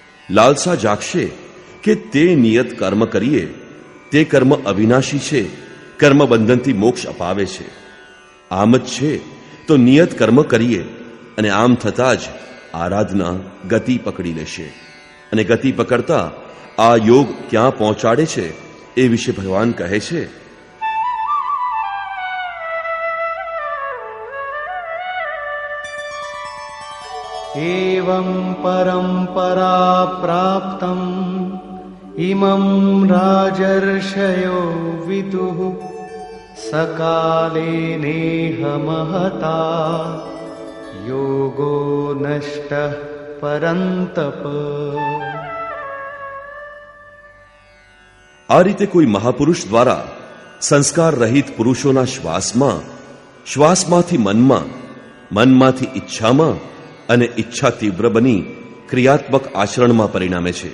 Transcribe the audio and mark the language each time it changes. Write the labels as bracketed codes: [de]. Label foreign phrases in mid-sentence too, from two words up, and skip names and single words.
[gu] લાલસા જાગશે કે તે નિયત કર્મ કરીએ તે કર્મ અવિનાશી છે, કર્મ બંધનથી મોક્ષ અપાવે છે. આમ જ છે તો નિયત કર્મ કરીએ અને આમ થતાં જ આરાધના ગતિ પકડી લેશે. અને ગતિ પકડતા આ યોગ ક્યાં પહોંચાડે છે એ વિશે ભગવાન કહે છે, [sa] एवं परंपरा प्राप्तम् इमं राजर्षयो विदुः सकाले नेह महता योगो नष्टः परन्तप. [gu] આ રીતે કોઈ મહાપુરુષ દ્વારા સંસ્કાર રહિત પુરુષોના શ્વાસમાં, શ્વાસમાંથી મનમાં, મનમાંથી ઈચ્છામાં અને ઈચ્છા તીવ્ર બની ક્રિયાત્મક આચરણમાં પરિણામે છે.